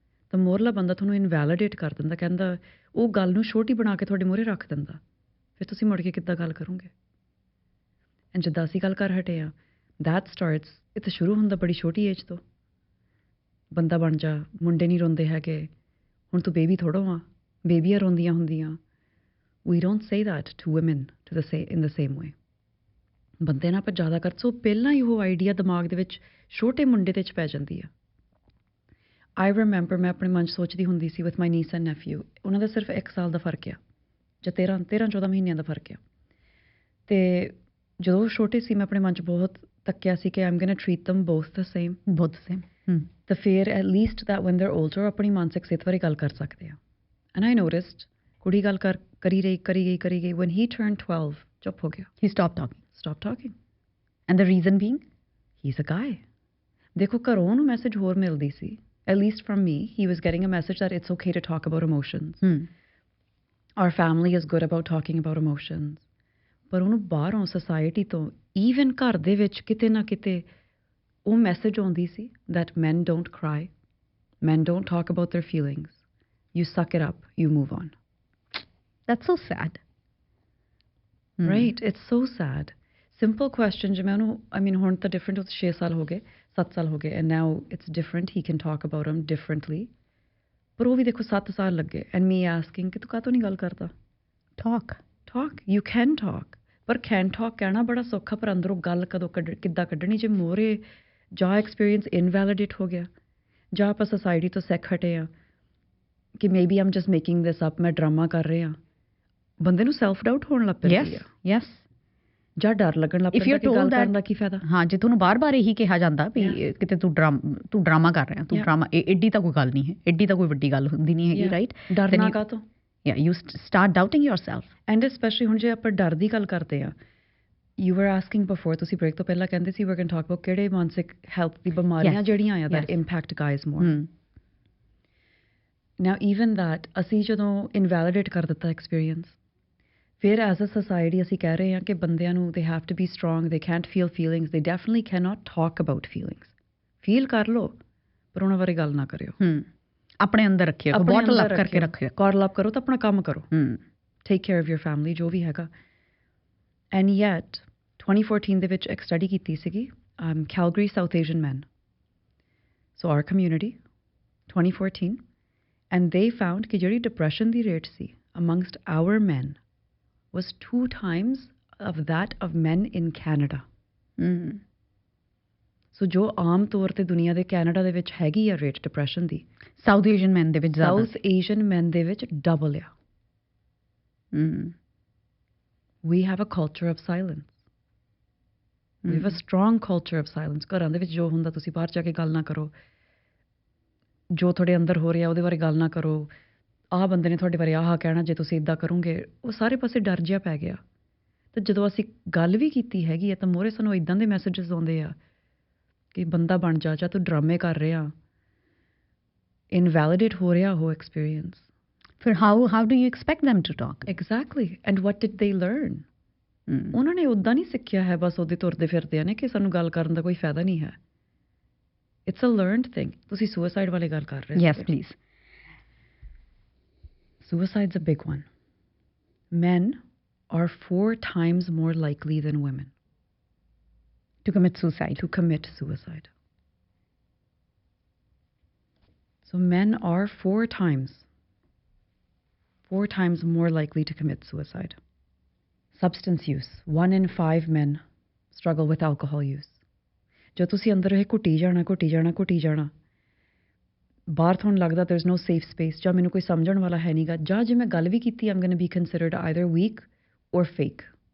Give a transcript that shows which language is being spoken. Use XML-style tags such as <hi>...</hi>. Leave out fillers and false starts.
<pa>ਤਾਂ ਮੋਰਲਾ ਬੰਦਾ ਤੁਹਾਨੂੰ ਇਨਵੈਲੀਡੇਟ ਕਰ ਦਿੰਦਾ, ਕਹਿੰਦਾ ਉਹ ਗੱਲ ਨੂੰ ਛੋਟੀ ਬਣਾ ਕੇ ਤੁਹਾਡੇ ਮੂਹਰੇ ਰੱਖ ਦਿੰਦਾ, ਫਿਰ ਤੁਸੀਂ ਮੁੜ ਕੇ ਕਿੱਦਾਂ ਗੱਲ ਕਰੋਗੇ? ਐਂਡ ਜਿੱਦਾਂ ਅਸੀਂ ਗੱਲ ਕਰ ਹਟੇ ਹਾਂ,</pa> <en>that starts,</en> <pa>ਇਹ ਤਾਂ ਸ਼ੁਰੂ ਹੁੰਦਾ ਬੜੀ ਛੋਟੀ ਏਜ ਤੋਂ। ਬੰਦਾ ਬਣ ਜਾ, ਮੁੰਡੇ ਨਹੀਂ ਰੋਂਦੇ ਹੈਗੇ, ਹੁਣ ਤੂੰ ਬੇਬੀ ਥੋੜ੍ਹਾ ਵਾ, ਬੇਬੀਆਂ ਰੋਂਦੀਆਂ ਹੁੰਦੀਆਂ।</pa> <en>We don't say that to women in the same way.</en> <pa>ਬੰਦੇ ਨਾਲ ਆਪਾਂ ਜ਼ਿਆਦਾ ਕਰ, ਸੋ ਪਹਿਲਾਂ ਹੀ ਉਹ ਆਈਡੀਆ ਦਿਮਾਗ ਦੇ ਵਿੱਚ ਛੋਟੇ ਮੁੰਡੇ ਦੇ 'ਚ ਪੈ ਜਾਂਦੀ ਆ।</pa> <en>I remember</en> <pa>ਮੈਂ ਆਪਣੇ ਮਨ 'ਚ ਸੋਚਦੀ ਹੁੰਦੀ ਸੀ</pa> <en>with my niece and nephew,</en> <pa>ਉਹਨਾਂ ਦਾ ਸਿਰਫ 1 ਸਾਲ ਦਾ ਫਰਕ ਆ ਜਾਂ 13-14 ਮਹੀਨਿਆਂ ਦਾ ਫਰਕ ਆ। ਅਤੇ ਜਦੋਂ ਉਹ ਛੋਟੇ ਸੀ ਮੈਂ ਆਪਣੇ ਮਨ 'ਚ ਬਹੁਤ ਤੱਕਿਆ ਸੀ ਕਿ</pa> <en>I'm going to treat them both the same.</en> <pa>ਤਾਂ ਫਿਰ</pa> <en>at least that when they're older</en> <pa>ਆਪਣੀ ਮਾਨਸਿਕ ਸਿਹਤ ਬਾਰੇ ਗੱਲ ਕਰ ਸਕਦੇ ਆ।</pa> <en>and I noticed</en> <pa>ਕੁੜੀ ਗੱਲ ਕਰੀ ਗਈ</pa> <en>when he turned 12</en> <pa>ਚੁੱਪ ਹੋ ਗਿਆ।</pa> <en>He stopped talking. And the reason being, he's a guy.</en> <pa>ਦੇਖੋ ਘਰੋਂ ਉਹਨੂੰ ਮੈਸੇਜ ਹੋਰ ਮਿਲਦੀ ਸੀ,</pa> <en>at least from me, he was getting a message that it's okay to talk about emotions. Our family is good about talking about emotions.</en> <pa>ਪਰ ਉਹਨੂੰ ਬਾਹਰੋਂ society ਤੋਂ, even ਘਰ ਦੇ ਵਿੱਚ ਕਿਤੇ ਨਾ ਕਿਤੇ ਉਹ ਮੈਸੇਜ ਆਉਂਦੀ ਸੀ</pa> <en>that men don't cry, men don't talk about their feelings, you suck it up, you move on. That's so sad. Right? It's so sad. Simple question</en> <pa>ਜਿਵੇਂ ਉਹਨੂੰ,</pa> <en>I mean</en> <pa>ਹੁਣ ਤਾਂ</pa> <en>different,</en> <pa>6 ਸਾਲ ਹੋ ਗਏ, 7 ਸਾਲ ਹੋ ਗਏ,</pa> <en>and now it's different, he can talk about them differently.</en> <pa>ਪਰ ਉਹ ਵੀ ਦੇਖੋ 7 ਸਾਲ ਲੱਗੇ,</pa> <en>and me asking</en> <pa>ਕਿ ਤੂੰ ਕਾਹਤੋਂ ਨਹੀਂ ਗੱਲ ਕਰਦਾ?</pa> <en>Talk. You can talk.</en> <pa>ਪਰ</pa> <en>can talk</en> <pa>ਕਹਿਣਾ ਬੜਾ ਸੌਖਾ, ਪਰ ਅੰਦਰੋਂ ਗੱਲ ਕਿੱਦਾਂ ਕੱਢਣੀ? ਜੇ ਮੋਹਰੇ ਜਾਂ ਐਕਸਪੀਰੀਅੰਸ ਇਨਵੈਲੀਡੇਟ ਹੋ ਗਿਆ, ਜਾਂ ਆਪਾਂ ਸੋਸਾਇਟੀ ਤੋਂ ਸਿੱਖ ਹਟੇ ਆ ਕਿ</pa> <en>maybe I'm just making this up,</en> <pa>ਮੈਂ ਡਰਾਮਾ ਕਰ ਰਿਹਾ, ਬੰਦੇ ਨੂੰ ਸੈਲਫ ਡਾਊਟ ਹੋਣ ਲੱਗ ਪੈਂਦੀ ਆ।</pa> <en>Yes.</en> <pa>ਜਾਂ ਡਰ ਲੱਗਣ ਲੱਗ ਪੈਂਦਾ ਕਿ ਗੱਲ ਕਰਨ ਦਾ ਕੀ ਫਾਇਦਾ? ਹਾਂ, ਜੇ ਤੁਹਾਨੂੰ ਬਾਰ-ਬਾਰ ਇਹੀ ਕਿਹਾ ਜਾਂਦਾ ਵੀ ਕਿਤੇ ਤੂੰ ਡਰਾਮਾ ਕਰ ਰਿਹਾ, ਤੂੰ ਡਰਾਮਾ, ਐਡੀ ਤਾਂ ਕੋਈ ਗੱਲ ਨਹੀਂ ਹੈ, ਐਡੀ ਤਾਂ ਕੋਈ ਵੱਡੀ ਗੱਲ ਹੁੰਦੀ ਨਹੀਂ ਹੈਗੀ, ਰਾਈਟ? ਡਰਨਾ ਕਾਹਤੋਂ?</pa> <en>you start doubting yourself.</en> <pa>And especially ਹੁਣ ਜੇ ਆਪਾਂ ਡਰ ਦੀ ਗੱਲ ਕਰਦੇ ਆ,</pa> <en>you were asking before,</en> <pa>ਤੁਸੀਂ ਬ੍ਰੇਕ ਤੋਂ ਪਹਿਲਾਂ ਕਹਿੰਦੇ ਸੀ</pa> <en>we're going to talk about</en> <pa>ਕਿਹੜੇ ਮਾਨਸਿਕ ਹੈਲਥ ਦੀ ਬਿਮਾਰੀਆਂ ਜਿਹੜੀਆਂ ਆ</pa> <en>that impact guys more. Now even that,</en> <pa>ਅਸੀਂ ਜਦੋਂ ਇਨਵੈਲੀਡੇਟ ਕਰ ਦਿੱਤਾ ਐਕਸਪੀਰੀਅੰਸ, ਫਿਰ ਐਜ਼ ਅ ਸੋਸਾਇਟੀ ਅਸੀਂ ਕਹਿ ਰਹੇ ਹਾਂ ਕਿ ਬੰਦਿਆਂ ਨੂੰ</pa> <en>they have to be strong, they can't feel feelings, they definitely cannot talk about feelings.</en> <pa>Feel ਕਰ ਲਓ ਪਰ ਉਹਨਾਂ ਬਾਰੇ ਗੱਲ ਨਾ ਕਰਿਓ, ਆਪਣੇ ਅੰਦਰ ਰੱਖਿਓ, ਬੋਟਲ ਅਪ ਕਰਕੇ ਰੱਖਿਓ, ਕਾਰਲ ਅਪ ਕਰੋ ਤਾਂ ਆਪਣਾ ਕੰਮ ਕਰੋ,</pa> <en>take care of your family,</en> <pa>ਜੋ ਵੀ ਹੈਗਾ। ਐਂਡ ਯੈਟ 2014 ਦੇ ਵਿੱਚ ਇੱਕ ਸਟੱਡੀ ਕੀਤੀ ਸੀਗੀ, Calgary south Asian man, so R community, 2014, and ਦੇ ਫਾਊਂਡ ਕਿ ਜਿਹੜੀ depression ਦੀ rate ਸੀ</pa> <en>Amongst our men was 2 times of that of men in Canada.</en> <pa>ਸੋ ਜੋ ਆਮ ਤੌਰ ਤੇ ਦੁਨੀਆ ਦੇ ਕੈਨੇਡਾ ਦੇ ਵਿੱਚ ਹੈਗੀ ਆ ਰੇਟ ਡਿਪਰੈਸ਼ਨ ਦੀ, ਸਾਊਥ ਏਸ਼ੀਅਨ ਮੈਨ ਦੇ ਵਿੱਚ ਜ਼ਿਆਦਾ, ਸਾਊਥ ਏਸ਼ੀਅਨ ਮੈਨ ਦੇ ਵਿੱਚ ਡਬਲ ਆ।</pa> <en>We have a culture of silence. We have a strong culture of silence.</en> <pa>ਘਰਾਂ ਦੇ ਵਿੱਚ ਜੋ ਹੁੰਦਾ ਤੁਸੀਂ ਬਾਹਰ ਜਾ ਕੇ ਗੱਲ ਨਾ ਕਰੋ, ਜੋ ਤੁਹਾਡੇ ਅੰਦਰ ਹੋ ਰਿਹਾ ਉਹਦੇ ਬਾਰੇ ਗੱਲ ਨਾ ਕਰੋ, ਆਹ ਬੰਦੇ ਨੇ ਤੁਹਾਡੇ ਬਾਰੇ ਆਹ ਕਹਿਣਾ ਜੇ ਤੁਸੀਂ ਇੱਦਾਂ ਕਰੋਗੇ, ਉਹ ਸਾਰੇ ਪਾਸੇ ਡਰ ਜਿਹਾ ਪੈ ਗਿਆ। ਅਤੇ ਜਦੋਂ ਅਸੀਂ ਗੱਲ ਵੀ ਕੀਤੀ ਹੈਗੀ ਆ ਤਾਂ ਮੂਹਰੇ ਸਾਨੂੰ ਇੱਦਾਂ ਦੇ ਮੈਸੇਜਿਸ ਆਉਂਦੇ ਆ ਕਿ ਬੰਦਾ ਬਣ ਜਾ, ਜਾਂ ਤੂੰ ਡਰਾਮੇ ਕਰ ਰਿਹਾ, ਇਨਵੈਲੀਡੇਟ ਹੋ ਰਿਹਾ ਉਹ ਐਕਸਪੀਰੀਅੰਸ।</pa> <en>ਫਿਰ how do you expect them to talk? Exactly. And what did they learn?</en> <pa>ਉਹਨਾਂ ਨੇ ਉੱਦਾਂ ਨਹੀਂ ਸਿੱਖਿਆ ਹੈ, ਬਸ ਉਹਦੇ ਤੁਰਦੇ ਫਿਰਦੇ ਨੇ ਕਿ ਸਾਨੂੰ ਗੱਲ ਕਰਨ ਦਾ ਕੋਈ ਫਾਇਦਾ ਨਹੀਂ ਹੈ।</pa> <en>It's a learned thing.</en> <pa>ਤੁਸੀਂ ਸੁਸਾਈਡ ਵਾਲੀ ਗੱਲ ਕਰ ਰਹੇ ਹੋ?</pa> <en>Yes please. Suicide's a big one. Men are 4 times more likely than women to commit suicide. So men are 4 times more likely to commit suicide. Substance use. 1 in 5 men struggle with alcohol use.</en> <pa>ਜੋ ਤੁਸੀਂ ਅੰਦਰ ਇਹ ਘੁੱਟੀ ਜਾਣਾ, ਬਾਹਰ ਤੁਹਾਨੂੰ ਲੱਗਦਾ</pa> <en>there is no safe space,</en> <pa>ਜਾਂ ਮੈਨੂੰ ਕੋਈ ਸਮਝਣ ਵਾਲਾ ਹੈ ਨਹੀਂਗਾ, ਜਾਂ ਜੇ ਮੈਂ ਗੱਲ ਵੀ ਕੀਤੀ</pa> <en>I'm going to be considered either weak or fake.</en>